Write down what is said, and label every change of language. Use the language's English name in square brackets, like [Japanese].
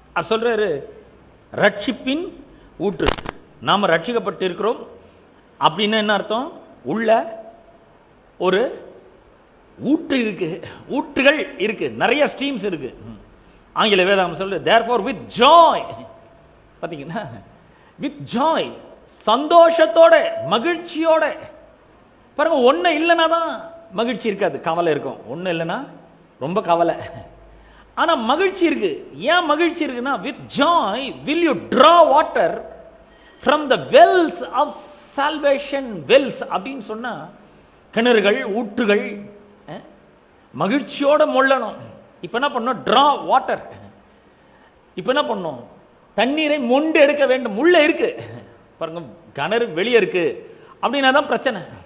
[Tamil] சொல்றாரு, ரட்சிப்பின் ஊற்று. நாம ரட்சிக்கப்பட்டு இருக்கிறோம் அப்படின்னு என்ன அர்த்தம், உள்ள ஒரு ஊற்று இருக்கு, ஊற்றுகள் இருக்கு, நிறைய ஸ்ட்ரீம்ஸ் இருக்கு. ஆங்கில வேதாகம் சொல்லுது, [English] therefore with joy. [Tamil] பாத்தீங்கன்னா, [English] with joy, [Tamil] சந்தோஷத்தோட, மகிழ்ச்சியோட. பாருங்க, ஒண்ணு இல்லைன்னா தான் மகிழ்ச்சி இருக்காது, கவலை இருக்கும். ஒண்ணு இல்லைன்னா ரொம்ப கவலை. ஆனா மகிழ்ச்சி இருக்கு. ஏன் மகிழ்ச்சி இருக்குன்னா, [English] with joy will you draw water from the wells of salvation. [Tamil] wells அப்படின்னு சொன்னா கிணறுகள், ஊற்றுகள். மகிழ்ச்சியோட மொள்ளணும். இப்ப என்ன பண்ணணும், டிரா வாட்டர். இப்ப என்ன பண்ணணும், தண்ணீரை மொண்டு எடுக்க வேண்டும். உள்ள இருக்கு பாருங்க, கிணறு வெளியே இருக்கு அப்படின்னா தான் பிரச்சனை.